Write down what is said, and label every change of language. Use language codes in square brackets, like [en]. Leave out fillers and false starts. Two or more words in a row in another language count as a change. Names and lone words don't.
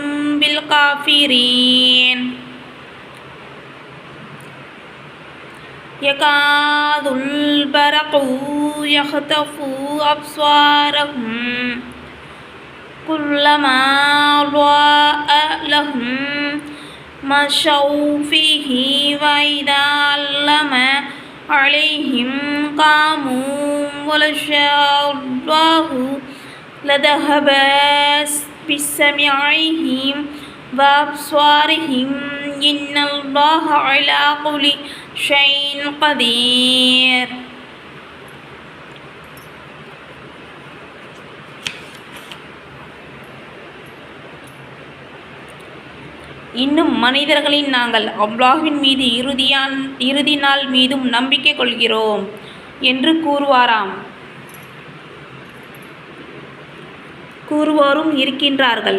[ar] بالكافرين يكاد البرق يخطف أبصارهم كلما ضاء لهم مشوا فيه وإذا علم عليهم قاموا ولو شاء الله لذهب بسمعهم وأبصارهم إن الله على كل شيء قدير. [ta] இன்னும் மனிதர்களின் நாங்கள் அல்லாஹ்வின் மீது இறுதி நாள் மீதும் நம்பிக்கை கொள்கிறோம் என்று கூறுவோரும் இருக்கின்றார்கள்.